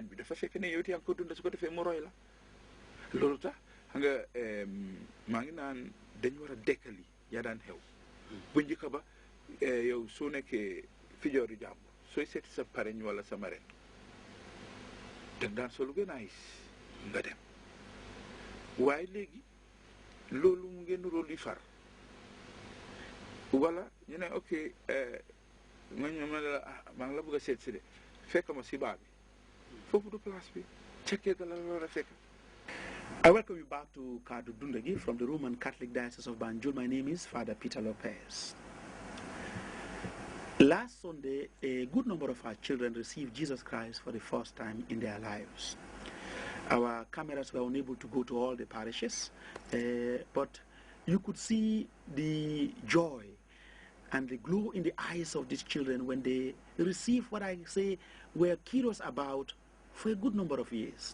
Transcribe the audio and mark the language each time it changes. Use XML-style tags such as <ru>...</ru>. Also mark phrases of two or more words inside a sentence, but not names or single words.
<wo>bi dafa fekk ne yow it yaa ngi ko dunda su ko defee mu roy la loolu tax xam nga maa ngi naan dañ war a dekkali yaa daan xew bu njëkk ba yow soo nekkee fijooru jàmbur sooy seeti sa pareñ wala sa marraine danga daan solu gën a nga dem waaye léegi loolu mu ngeen nuroo luy far wala ñu ne ok ma la maa ngi la bëgg a seet si de fekk ma si baa bi foofu du place bi cekkee ga la war a fekk.</wo> <en>I welcome you back to Kaddu Dundagi from the Roman Catholic Diocese of Banjul. My name is Father Peter Lopez. Last Sunday, a good number of our children received Jesus Christ for the first time in their lives. Our cameras were unable to go to all the parishes, but you could see the joy and the glow in the eyes of these children when they received what I say were curious about for a good number of years.</en>